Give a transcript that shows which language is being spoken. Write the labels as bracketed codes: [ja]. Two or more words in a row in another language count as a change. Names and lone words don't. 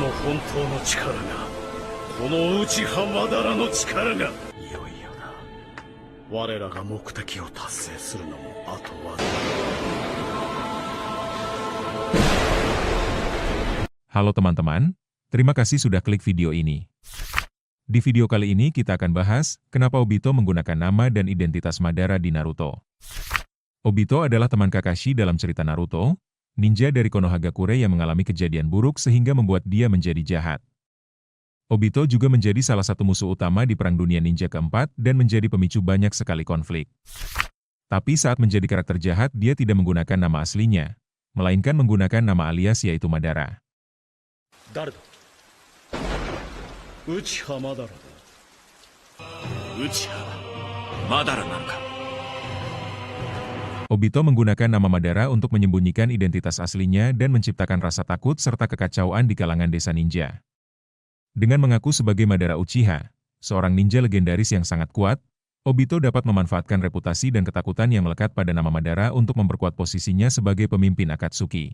[ja] 本当の力が、この内葉マダラの力が、いよいよだ。我らが目的を達成するのもあとわずか。 [id] Halo teman-teman, terima kasih sudah klik video ini. Di video kali ini kita akan bahas kenapa Obito menggunakan nama dan identitas Madara di Naruto. Obito adalah teman Kakashi dalam cerita Naruto, ninja dari Konohagakure yang mengalami kejadian buruk sehingga membuat dia menjadi jahat. Obito juga menjadi salah satu musuh utama di Perang Dunia Ninja keempat dan menjadi pemicu banyak sekali konflik. Tapi saat menjadi karakter jahat dia tidak menggunakan nama aslinya, melainkan menggunakan nama alias yaitu Madara. [ja] 誰だ？内葉マダラだ。内葉マダラなのか。 [id] Obito menggunakan nama Madara untuk menyembunyikan identitas aslinya dan menciptakan rasa takut serta kekacauan di kalangan desa ninja. Dengan mengaku sebagai Madara Uchiha, seorang ninja legendaris yang sangat kuat, Obito dapat memanfaatkan reputasi dan ketakutan yang melekat pada nama Madara untuk memperkuat posisinya sebagai pemimpin Akatsuki.